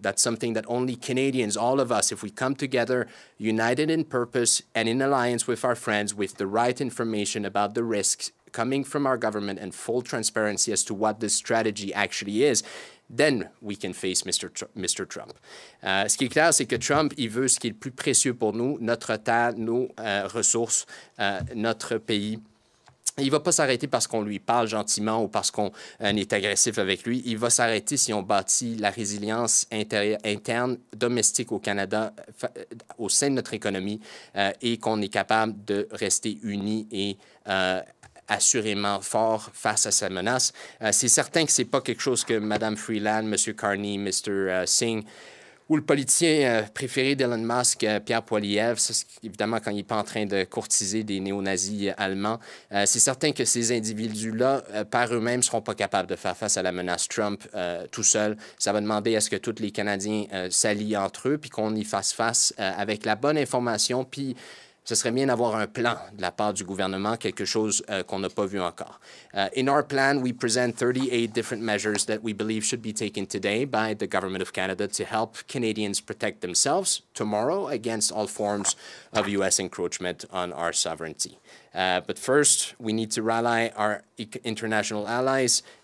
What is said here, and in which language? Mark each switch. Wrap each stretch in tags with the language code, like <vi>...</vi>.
<en>That's something that only Canadians, all of us, if we come together, united in purpose and in alliance with our friends, with the right information about the risks coming from our government and full transparency as to what this strategy actually is, then we can face Mr. Trump.</en> <fr>Ce qui est clair, c'est que Trump, il veut ce qui est le plus précieux pour nous, notre terre, nos ressources, notre pays. Il ne va pas s'arrêter parce qu'on lui parle gentiment ou parce qu'on est agressif avec lui. Il va s'arrêter si on bâtit la résilience interne, domestique au Canada, au sein de notre économie, et qu'on est capable de rester unis et assurément fort face à sa menace. C'est certain que ce n'est pas quelque chose que Mme Freeland, M. Carney, Mr. Singh ou le politicien préféré d'Elon Musk, Pierre Poilievre, évidemment quand il n'est pas en train de courtiser des néo-nazis allemands, c'est certain que ces individus-là, par eux-mêmes, ne seront pas capables de faire face à la menace Trump tout seul. Ça va demander à ce que tous les Canadiens s'allient entre eux, puis qu'on y fasse face avec la bonne information, puis ce serait bien d'avoir un plan de la part du gouvernement, quelque chose qu'on n'a pas vu encore.</fr> <en>In our plan, we present 38 different measures that we believe should be taken today by the Government of Canada to help Canadians protect themselves tomorrow against all forms of U.S. encroachment on our sovereignty. But first, we need to rally our international allies.</en>